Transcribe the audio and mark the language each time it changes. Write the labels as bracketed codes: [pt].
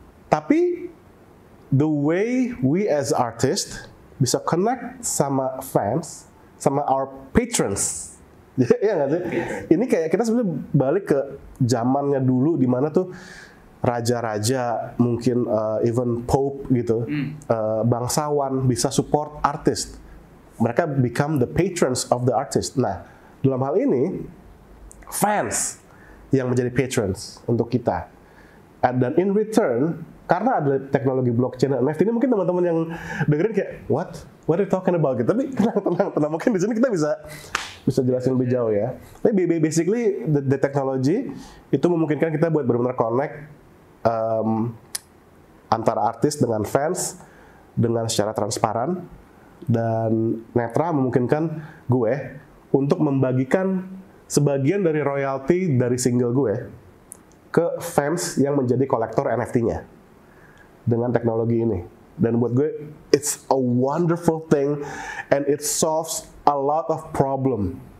[en] Tapi, the way we as artists bisa connect sama fans, sama our patrons. [id] Iya nggak sih? Ini kayak kita sebenarnya balik ke zamannya dulu di mana tuh raja-raja, mungkin even pope gitu, bangsawan bisa support artis. [en] Mereka become the patrons of the artist. [id] Nah, dalam hal ini fans yang menjadi patrons untuk kita. Dan in return, karena ada teknologi blockchain dan NFT ini, mungkin teman-teman yang dengerin kayak what are you talking about gitu. Tapi tenang, mungkin di sini kita bisa jelasin lebih jauh ya. Tapi basically the technology itu memungkinkan kita buat benar-benar connect antara artis dengan fans dengan secara transparan, dan Netra memungkinkan gue untuk membagikan sebagian dari royalti dari single gue ke fans yang menjadi kolektor NFT-nya dengan teknologi ini. [en] Dan buat gue, it's a wonderful thing and it solves a lot of problem.